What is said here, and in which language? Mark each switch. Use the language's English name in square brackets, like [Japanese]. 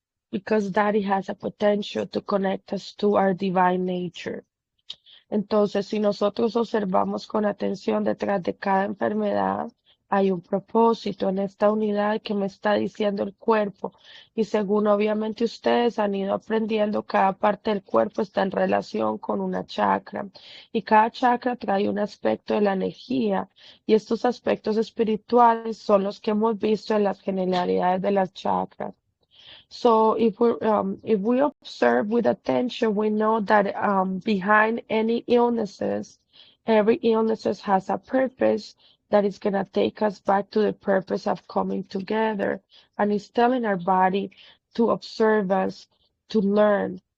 [English] because Daddy has a potential to connect us to our divine nature. [Spanish] Entonces, si nosotros observamos con atención detrás de cada enfermedad, hay un propósito en esta unidad que me está diciendo el cuerpo. Y según obviamente ustedes han ido aprendiendo, cada parte del cuerpo está en relación con una chakra. Y cada chakra trae un aspecto de la energía. Y estos aspectos espirituales son los que hemos visto en las generalidades de las chakras. [English] So if we observe with attention, we know that behind any illnesses, every illnesses has a purpose that is gonna take us back to the purpose of coming together, and it's telling our body to observe us, to learn.